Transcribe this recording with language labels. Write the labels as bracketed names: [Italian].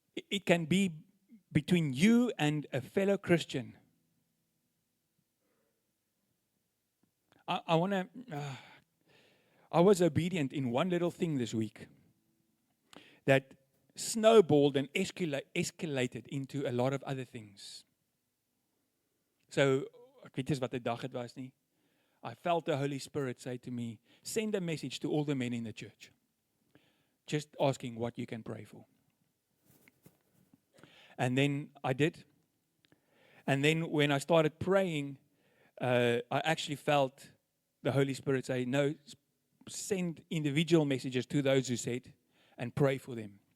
[English] It can be between you and a fellow Christian. I was obedient in one little thing this week that snowballed and escalated into a lot of other things. [Afrikaans] So, ek weet nie wat die dag het was nie. [English] I felt the Holy Spirit say to me, send a message to all the men in the church. Just asking what you can pray for. And then I did. And then when I started praying, I actually felt the Holy Spirit say, no, send individual messages to those who said, and pray for them.